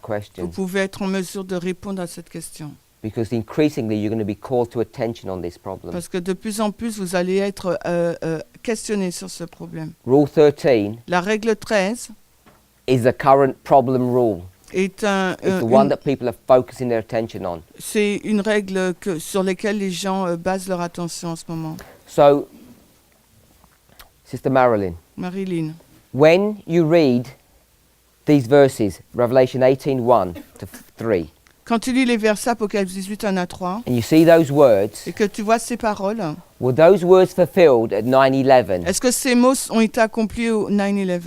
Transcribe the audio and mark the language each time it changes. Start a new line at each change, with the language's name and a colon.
French: vous question. pouvez être en mesure de répondre à cette question.
English: Because increasingly you're going to be called to attention on this problem.
French: Parce que de plus en plus, vous allez être questionné sur ce problème.
English: Rule 13
French: La règle 13
English: is the current problem rule.
French: est
English: It's the one that people are focusing their attention on.
French: c'est une règle sur laquelle les gens basent leur attention en ce moment.
English: So, Sister Marilyn,
French: Marilyn,
English: when you read these verses, Revelation 18:1 to 3,
French: Quand tu lis les versets Apocalypse 18, 1 à 3,
English: and you see those words,
French: et que tu vois ces paroles,
English: were those words fulfilled at 9/11?
French: est-ce que ces mots ont été accomplis au 9/11?